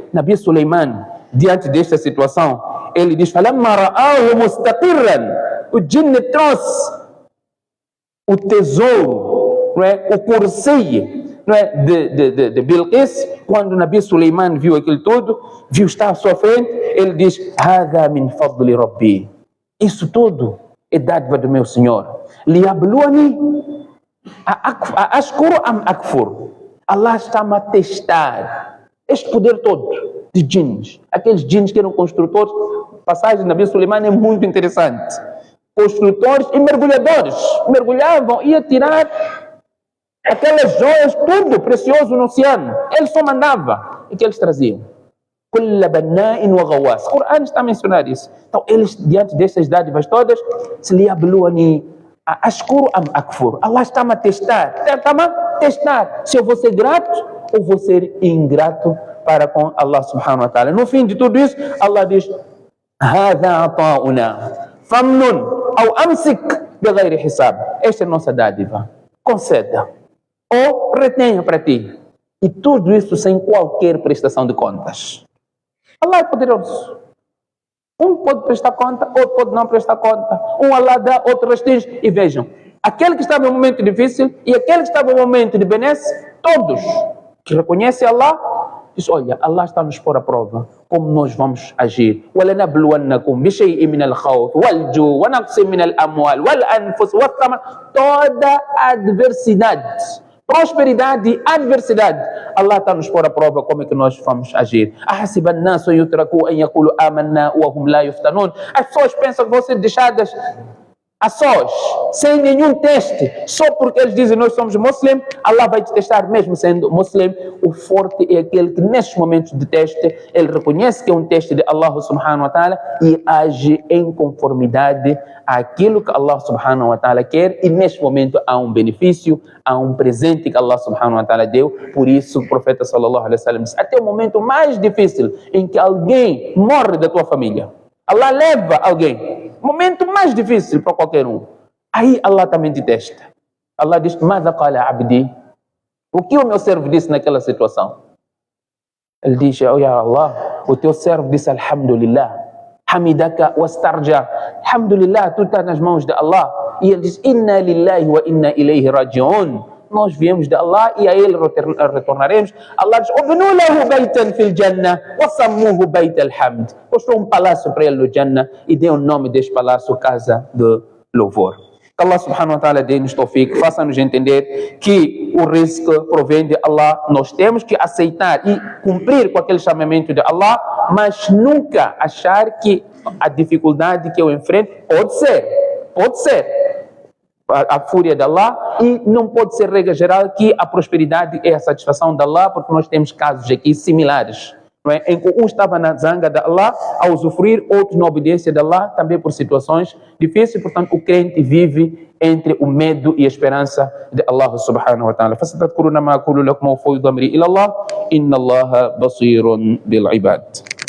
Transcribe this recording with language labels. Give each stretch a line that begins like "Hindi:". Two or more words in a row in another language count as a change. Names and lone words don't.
Portuguese: Nabi Suleiman, diante desta situação, ele diz, o jinn trouxe o tesouro, não é? O corseio, não é? de Bilqis. Quando Nabi Suleiman viu aquilo tudo, viu estar à sua frente, ele diz,
Arabic: هذا من فضل ربي.
Portuguese: Isso tudo é dádiva do meu Senhor.
Arabic: ليبلوني أأشكر أم أكفر.
Portuguese: Allah está-me a testar este poder todo de jinns. Aqueles jinns que eram construtores. A passagem de Nabi Suleiman é muito interessante. Construtores e mergulhadores. Mergulhavam, ia tirar aquelas joias, tudo precioso no oceano. Ele só mandava. E que eles traziam?
Arabic: كل بناء وغواص.
Portuguese: O Coran está a mencionar isso. Então, eles, diante destas dádivas todas, se
Arabic: ليبلوني أأشكر أم أكفر.
Portuguese: Allah está-me a testar. Está-me a testar se eu vou ser grato ou vou ser ingrato para com Allah
Arabic: سبحانه وتعالى. No fim de tudo isso, Allah diz, هذا عطاؤنا فامنن ou أمسك بغير حساب.
Portuguese: Esta é a nossa dádiva. Conceda ou retenha para ti. E tudo isso sem qualquer prestação de contas. Allah é poderoso. Um pode prestar conta, outro pode não prestar conta. Um Allah dá, outro restringe. E vejam, aquele que estava em um momento difícil e aquele que estava em um momento de benesse, todos que reconhecem Allah, diz, olha, Allah está a nos pôr à prova. Como nós vamos agir?
Arabic: وَلَنَبْلُوَنَّكُمْ بِشَيْءٍ مِنَ الْخَوْفِ وَالْجُوعِ وَنَقْصٍ مِنَ الْأَمْوَالِ وَالْأَنْفُسِ وَالثَّمَرَاتِ.
Portuguese: Toda adversidade, prosperidade e adversidade, Allah está a nos pôr à prova como é que nós vamos agir.
Arabic: أَحَسِبَ النَّاسُ يُتْرَكُوا أَنْ يَقُولُوا آمَنَّا وَهُمْ لَا يُفْتَنُونَ.
Portuguese: As pessoas pensam que vão ser deixadas a sós, sem nenhum teste, só porque eles dizem nós somos muçulmanos. Allah vai te testar mesmo sendo muçulmano. O forte é aquele que nestes momentos de teste, ele reconhece que é um teste de Allah
Arabic: سبحانه وتعالى
Portuguese: e age em conformidade àquilo que Allah
Arabic: سبحانه وتعالى
Portuguese: quer, e neste momento há um benefício, há um presente que Allah
Arabic: سبحانه وتعالى
Portuguese: deu. Por isso o profeta
Arabic: صلى الله عليه وسلم
Portuguese: disse, até o momento mais difícil em que alguém morre da tua família, Allah leva alguém, momento mais difícil para qualquer um, aí Allah também te testa. Allah diz,
Arabic: ماذا قال عبدي?
Portuguese: O que o meu servo disse naquela situação? Ele diz,
Arabic: oh يا الله,
Portuguese: o teu servo disse Alhamdulillah,
Arabic: حمدك واسترجع.
Portuguese: Alhamdulillah, tu estás nas mãos de Allah. E ele diz,
Arabic: إنا لله وإنا إليه راجعون.
Portuguese: Nós viemos de Allah e a ele retornaremos.
Arabic: Allah diz, ابنوا له بيتا في الجنة وسموه بيت الحمد.
Portuguese: Construiu um palácio para ele no Jannah e deu o nome deste palácio Casa de Louvor. Que Allah
Arabic: سبحانه وتعالى
Portuguese: dê-nos tawfiq, faça-nos entender que o risco provém de Allah. Nós temos que aceitar e cumprir com aquele chamamento de Allah, mas nunca achar que a dificuldade que eu enfrento pode ser a fúria de Allah, e não pode ser regra geral que a prosperidade é a satisfação de Allah, porque nós temos casos aqui similares, não é? Em que um estava na zanga de Allah a usufruir, outro na obediência de Allah, também por situações difíceis. Portanto, o crente vive entre o medo e a esperança de Allah
Arabic: سبحانه وتعالى. فَسَتَذْكُرُونَ مَا أَقُولُ لَكُمْ وَأُفَوِّضُ أَمْرِي إِلَى اللَّهِ إِنَّ اللَّهَ بَصِيرٌ بِالْعِبَادِ.